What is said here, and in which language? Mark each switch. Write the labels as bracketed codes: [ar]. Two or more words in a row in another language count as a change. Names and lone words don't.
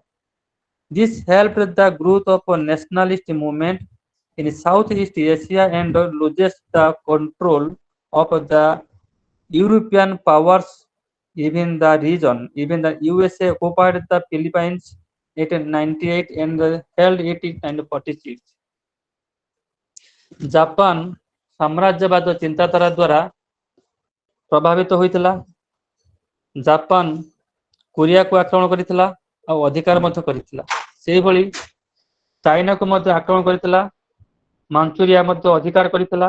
[en] This helped the growth of a nationalist movement in Southeast Asia and loses the control of the European powers. Even the region, even the USA occupied the Philippines in 1898 and held it in 1946. [or] ଜାପାନ ସାମ୍ରାଜ୍ୟବାଦ ଚିନ୍ତାଧାରା ଦ୍ୱାରା ପ୍ରଭାବିତ ହୋଇଥିଲା। ଜାପାନ କୋରିଆକୁ ଆକ୍ରମଣ କରିଥିଲା ଆଉ ଅଧିକାର ମଧ୍ୟ କରିଥିଲା। ସେହିଭଳି ଚାଇନାକୁ ମଧ୍ୟ ଆକ୍ରମଣ କରିଥିଲା, ମାଞ୍ଚୁରିଆ ମଧ୍ୟ ଅଧିକାର କରିଥିଲା।